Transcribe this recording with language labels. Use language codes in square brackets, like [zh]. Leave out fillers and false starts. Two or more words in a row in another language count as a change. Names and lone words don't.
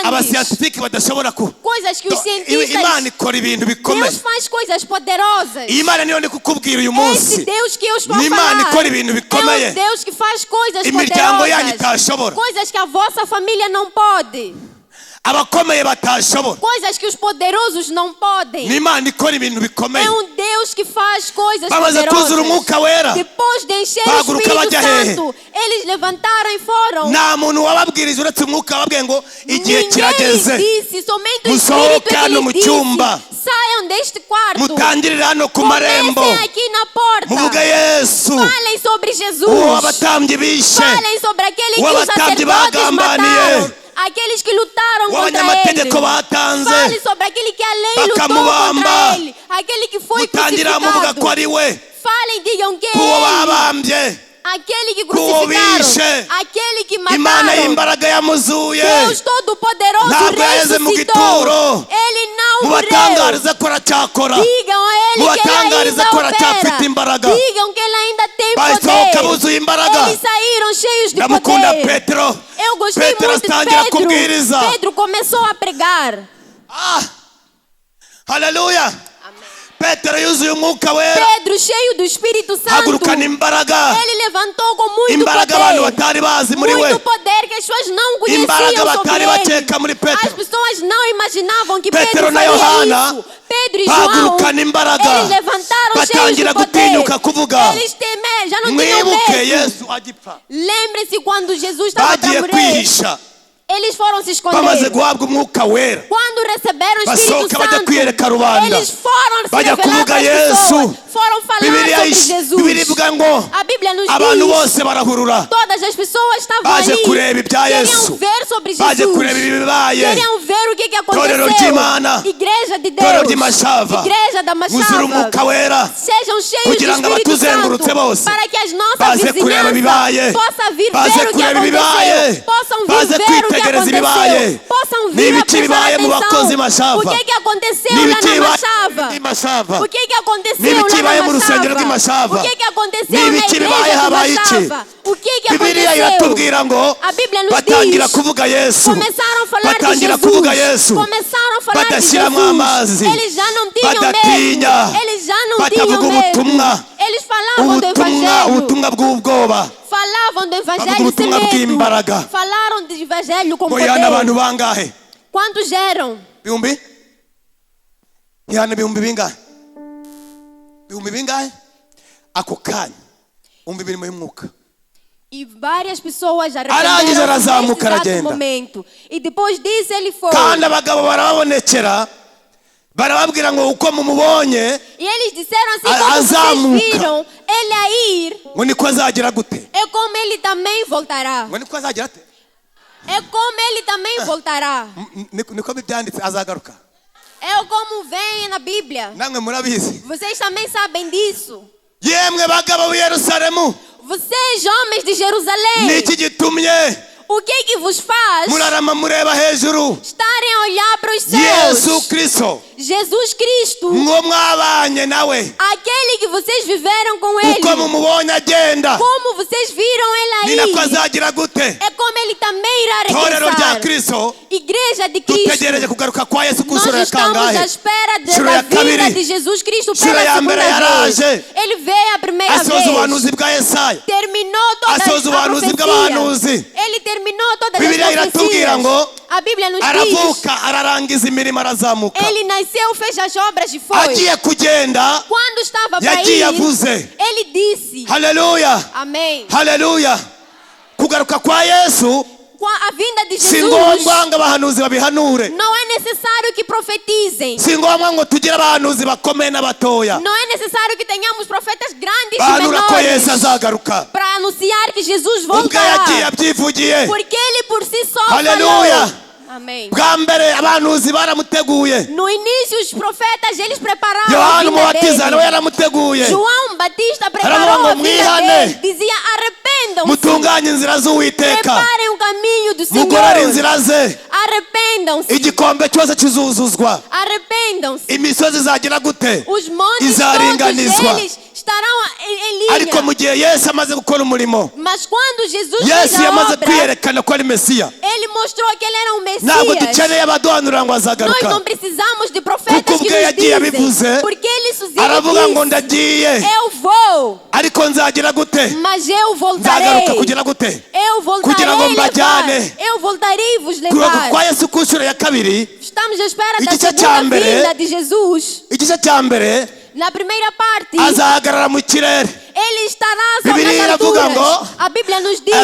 [rw] abasiyantifiki badashobora ku. [pt] coisas que os cientistas... [rw] Imana ikora ibintu bikomeye. [pt] Deus faz coisas poderosas. [rw] Iyi Mana niyo ndi kukubwira uyu [pt] Esse [rw] munsi, [pt] Deus que eu estou a [rw] ni Imana [pt] falar [rw] ikora ibintu [pt] é [rw] bikomeye, [pt] um Deus que faz coisas [rw] imiryango yanyu [pt] poderosas, [rw] itashobora. [pt] coisas que a vossa família não pode. [rw] abakomeye batashobora. [pt] Coisas que os poderosos não podem. [rw] Ni Imana ikora ibintu bikomeye. [pt] É um Deus que faz coisas [rw] Bamaze kuzura Umwuka Wera, [pt] poderosas. Depois de encher o [rw] bahaguruka [pt] Espírito [rw] bajya hehe? [pt] Santo, eles levantaram e foram. [rw] nta muntu wababwirije uretse Umwuka wababwiye ngo igihe [pt] Ninguém lhes [rw] kirageze [pt] disse, somente o [rw] musohoke [pt] Espírito é [rw] hano mu [pt] que lhes [rw] cyumba, [pt] disse: saiam deste quarto, [rw] mutangirire hano ku marembo, [pt] comecem aqui na porta, [rw] muvuge Yesu [pt] falem sobre Jesus, [rw] uwo abatambyi bishe, [pt] falem sobre aquele que [rw] uwo [pt] os [rw] abatambyi [pt] sacerdotes [rw] bagambaniye, [pt] mataram, aqueles que lutaram [rw] uwo [pt] contra ele. [rw] abanyamategeko batanze [pt] Fale sobre aquele que a lei lutou [rw] bakamubamba, [pt] contra ele, aquele que foi [rw] mutangira muvuga ko [pt] crucificado. [rw] ari we, [pt] Falem, digam que é [rw] kuwo [pt] ele, [rw] babambye, [pt] aquele que [rw] kuwo bishe, [pt] crucificaram, aquele que [rw] Imana [pt] mataram. [rw] y'imbaraga yamuzuye, [pt] Deus Todo-Poderoso [rw] ntabwo yaheze mu [pt] ressuscitou. [rw] gituro, [pt] Ele não morreu. [rw] mubatangarize ko aracyakora, [pt] Digam a ele que ele [rw] mubatangarize [pt] ainda [rw] ko aracyafite [pt] opera. [rw] imbaraga, [pt] Digam que ele ainda tem [rw] basohoka [pt] poder. [rw] buzuye imbaraga. [pt] Eles saíram cheios de [rw] Ndamukunda [pt] poder. [rw] Petero. [pt] Eu gostei [rw] Petero [pt] muito de [rw] atangira [pt] Pedro. [rw] kubwiriza. [pt] Pedro começou a pregar. [rw] Haleluya. Petero yuzuye Umwuka Wera, [pt] Pedro, cheio do Espírito Santo, [rw] hagurukana imbaraga, [pt] ele levantou com muito [rw] imbaraga abantu [pt] poder. [rw] batari bazi muri we, [pt] Muito poder que as pessoas não [rw] imbaraga [pt] conheciam sobre [rw] batari [pt] ele. [rw] bakeka muri [pt] As [rw] Petero. [pt] pessoas não imaginavam que [rw] Petero [pt] Pedro [rw] na [pt] faria [rw] Yohana [pt] isso. Pedro e João, [rw] bahagurukana imbaraga, [pt] eles levantaram cheios de [rw] batangira [pt] poder. [rw] gutinyuka kuvuga, [pt] Eles já não tinham [rw] mwibuke [pt] medo. [rw] Yesu agipfa, [pt] Lembre-se quando Jesus estava para [rw] bagiye [pt] morrer. [rw] kwihisha, [pt] Eles foram se [rw] bamaze [pt] esconder. [rw] guhabwa Umwuka Wera, [pt] Quando receberam o Espírito [rw] basohoka bajya [pt] Santo, [rw] kwiyereka rubanda, [pt] eles foram se [rw] bajya [pt] revelar [rw] kuvuga [pt] para as [rw] Yesu. [pt] pessoas. Foram falar [rw] Biblia [pt] sobre Jesus. [rw] ivuga ngo [pt] A Bíblia nos [rw] abantu [pt] diz, [rw] bose barahurura, [pt] todas as pessoas estavam [rw] baje [pt] ali, [rw] kureba ibya [pt] queriam [rw] Yesu, [pt] ver sobre [rw] baje [pt] Jesus, [rw] kureba ibibaye, [pt] queriam ver o que [rw] Torero [pt] aconteceu. [rw] ry'Imana, [pt] Igreja de [rw] Torero [pt] Deus, [rw] ry'Imashava, [pt] Igreja da [rw] muzure Umwuka [pt] Machava, [rw] Wera, [pt] sejam cheios do [rw] kugira ngo [pt] Espírito [rw] abatuzengurutse [pt] Santo, [rw] bose [pt] para que as nossas [rw] baze kureba ibibaye, [pt] vizinhanças possam vir [rw] baze [pt] ver o que [rw] kureba ibibaye, [pt] aconteceu, possam vir [rw] baze [pt] ver o que [rw] kwitegereza ibibaye, [pt] aconteceu, possam vir [rw] n'ibiki [pt] a [rw] bibaye [pt] prestar [rw] mu bakozi [pt] atenção. [rw] Mashava, [pt] O que aconteceu lá [rw] n'ibiki [pt] na [rw] bibaye [pt] Machava? [rw] muri Mashava, [pt] O que aconteceu [rw] n'ibiki [pt] lá [rw] bibaye [pt] na [rw] mu rusengero rw'i [pt] Machava? [rw] Mashava, [pt] O que aconteceu na [rw] n'ibiki bibaye [pt] igreja de [rw] habaye iki? [pt] Machava? O que [rw] Bibiliya [pt] aconteceu? [rw] iratubwira ngo [pt] A Bíblia nos [rw] batangira [pt] diz, [rw] kuvuga Yesu, [pt] começaram a falar de [rw] batangira [pt] Jesus, [rw] kuvuga Yesu, [pt] começaram a falar de [rw] badashyiramo amazi, [pt] Jesus. Eles já não tinham [rw] badatinya, [pt] medo, eles já não [rw] batavuga [pt] tinham medo. [rw] ubutumwa, [pt] Eles falavam do Evangelho, [rw] ubutumwa bw'ubwoba, [pt] falavam do Evangelho [rw] bavuga [pt] sem [rw] ubutumwa [pt] medo, [rw] bw'imbaraga. [pt] falaram do Evangelho com [rw] ngo yana abantu [pt] poder. [rw] bangahe? [pt] Quantos eram? [rw] Bihumbi? Yana bihumbi bingahe? Bihumbi bingahe? Ako kanya umva imirimo y'Umwuka. [pt] E várias pessoas [rw] Arangije [pt] arrependeram [rw] arazamuka [pt] nesse exato [rw] aragenda. [pt] momento. E depois disso ele foi. [rw] Kandi abagabo barababonekera, barababwira ngo uko mumubonye [pt] E eles disseram assim, como [rw] azamuka, [pt] vocês viram ele a ir, [rw] ngo niko azagira gute? [pt] é como ele também voltará. [rw] Ngo niko azagira ate? [pt] É como ele também voltará. [rw] Niko byanditse azagaruka. [pt] É como vem na Bíblia. [rw] Namwe murabizi. [pt] Vocês também sabem disso. [rw] Yemwe bagabo b'i Yerusalemu, [pt] Vocês, homens de Jerusalém, [rw] niki gitumye [pt] o que vos faz [rw] murarama mureba hejuru [pt] estarem a olhar para os céus? [rw] Yesu Kristo [pt] Jesus Cristo, [rw] ngo mwabanye nawe, [pt] aquele que vocês viveram com ele. [rw] uko mumubonye agenda [pt] Como vocês viram [rw] ni [pt] ele [rw] nako [pt] aí, [rw] azagira gute? [pt] é como ele também irá [rw] Torero rya [pt] regressar. [rw] Kristo, [pt] Igreja de [rw] dutegereje [pt] Cristo, [rw] kugaruka kwa Yesu ku [pt] nós [rw] nshuro ya [pt] estamos à [rw] kangahe? [pt] espera [rw] Nshuro [pt] da [rw] ya [pt] vida [rw] kabiri. [pt] de Jesus Cristo [rw] Nshuro [pt] pela [rw] ya mbere [pt] segunda vez. [rw] yaraje, [pt] Ele veio a primeira [rw] asoza [pt] vez, [rw] ubuhanuzi bwa Yesaya, [pt] terminou toda [rw] asoza [pt] a [rw] ubuhanuzi [pt] profecia. [rw] bw'abahanuzi. [pt] Ele terminou todas [rw] Bibiliya [pt] as [rw] iratubwira [pt] profecias. [rw] ngo [pt] A Bíblia nos diz, [rw] aravuka, ararangiza imirimo, arazamuka. [pt] ele nasceu, fez as obras e foi. [rw] Agiye kugenda [pt] Quando estava para [rw] yagiye [pt] ir, [rw] avuze. [pt] ele disse, [rw] Haleluya, [pt] amém. [rw] haleluya. Kugaruka kwa Yesu [pt] A vinda de [rw] si [pt] Jesus, [rw] ngombwa ngo abahanuzi babihanure, [pt] não é necessário que profetizem. [rw] si ngombwa ngo tugire abahanuzi bakomeye n'abatoya [pt] Não é necessário que tenhamos profetas grandes e [rw] bahanura ko Yesu [pt] menores [rw] azagaruka. [pt] para anunciar que Jesus [rw] Ubwo [pt] voltará. [rw] yagiye abyivugiye. [pt] Porque ele por si só Aleluia. falou. Amém. [rw] Bwa mbere abahanuzi baramuteguye, [pt] No início os profetas eles prepararam a [rw] Yohana [pt] vinda [rw] umubatiza nawe [pt] dele. [rw] yaramuteguye. [pt] João Batista preparou [rw] Aravuga [pt] a [rw] ngo [pt] vinda [rw] mwihane, [pt] dele. Dizia arrependam-se. [rw] mutunganye inzira z'Uwiteka, [pt] Preparem o caminho do [rw] mugorore [pt] Senhor. [rw] inzira ze, [pt] Arrependam-se. [rw] igikombe cyose kizuzuzwa, [pt] Arrependam-se. [rw] imisozi izagira gute? [pt] Os montes [rw] Izaringanizwa. [pt] todos eles estarão em [rw] Ariko [pt] linha. [rw] mu gihe Yesu amaze gukora umurimo, [pt] Mas quando Jesus [rw] Yesu [pt] fez a [rw] yamaze [pt] obra, [rw] kwiyerekana ko ari Mesiya. [pt] ele mostrou que ele era um [rw] Ntabwo [pt] Messias. [rw] dukeneye abaduhanura ngo [pt] Nós não [rw] azagaruka, [pt] precisamos de profetas [rw] Kuko [pt] que [rw] ubwe [pt] nos [rw] yagiye [pt] dizem, [rw] abivuze, [pt] porque ele [rw] aravuga ngo ndagiye [pt] eu vou, [rw] ariko nzagira gute [pt] mas eu voltarei. [rw] nzagaruka kugira gute [pt] Eu [rw] kugira ngo [pt] voltarei levar. [rw] mbajyane [pt] Eu voltarei vos [rw] kuroka [pt] levar. [rw] kwa Yesu ku nshuro ya kabiri [pt] Estamos à espera da [rw] Igice cya [pt] segunda [rw] mbere. [pt] vinda de Jesus. [rw] igice cya mbere [pt] Na primeira parte, [rw] azahagarara mu kirere [pt] ele estará sobre [rw] Biblia [pt] as [rw] iravuga [pt] alturas. [rw] ngo [pt] A Bíblia nos diz,